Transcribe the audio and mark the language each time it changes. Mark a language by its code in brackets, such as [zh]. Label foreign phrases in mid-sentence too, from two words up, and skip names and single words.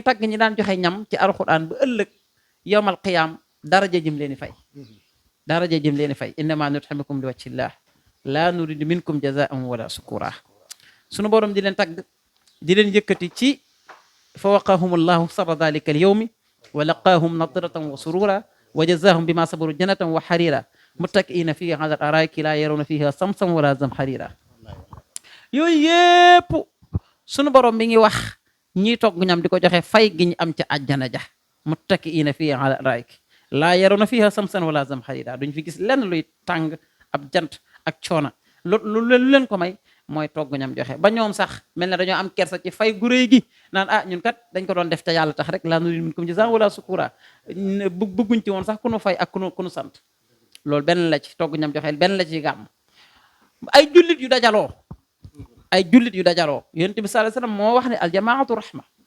[wo] tagg ñi daan joxe ñam ci alquran ba ëllëg yamal xiyaam daraja jëm leen fay daraja jëm leen fay [ar] إنما نطعمكم لوجه الله لا نريد منكم جزاء ولا شكورا [wo] sunu borom di leen tagg di leen yëkkati ci fa [ar] وقاهم الله شر ذلك اليوم ولقاهم نضرة وسرورا وجزاهم بما صبروا جنة وحريرا متكئين فيها على الأرائك لا يرون فيها شمسا ولا زمهريرا [wo] yooyu yépp sunu borom mi ngi wax ñiy togg ñam di ko joxe fay gi ñu am ca àjjana ja [ar] متكئين فيها على الأرائك لا يرون فيها شمسا ولا زمهريرا [wo] duñ fi gis lenn luy tàng ab jant ak coona lu leen ko may mooy togg ñam joxe ba ñoom sax mel na dañoo am kersa ci fay gu réy gi naan ñun kat dañ ko doon def te yàlla tax rek [ar] لا نريد منكم جزاء ولا شكورا [wo] bëgguñ ci woon sax ku nu fay ak ku nu sant loolu benn la ci togg ñam joxe benn la ci gàmm ay jullit yu dajaloo yonent bi [ar] صلى الله عليه وسلم [wo] moo wax ne [ar] الجماعة رحمة